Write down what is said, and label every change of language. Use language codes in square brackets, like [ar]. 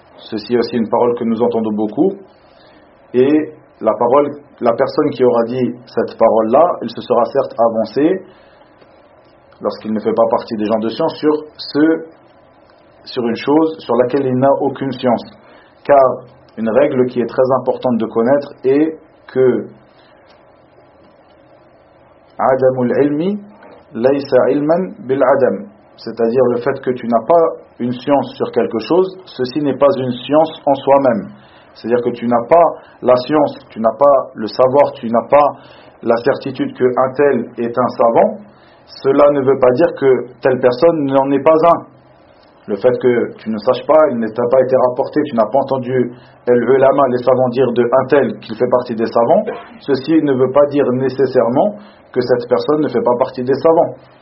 [fr] Ceci est aussi une parole que nous entendons beaucoup. Et la personne qui aura dit cette parole-là, il se sera certes avancé, lorsqu'il ne fait pas partie des gens de science, sur une chose sur laquelle il n'a aucune science. Car une règle qui est très importante de connaître est que [ar] عدم العلم ليس علما بالعدم. [fr] C'est-à-dire le fait que tu n'as pas une science sur quelque chose, ceci n'est pas une science en soi-même. C'est-à-dire que tu n'as pas la science, tu n'as pas le savoir, tu n'as pas la certitude qu'un tel est un savant. Cela ne veut pas dire que telle personne n'en est pas un. Le fait que tu ne saches pas, il ne t'a pas été rapporté, tu n'as pas entendu l'ulama, les savants dire de un tel qu'il fait partie des savants, ceci ne veut pas dire nécessairement que cette personne ne fait pas partie des savants.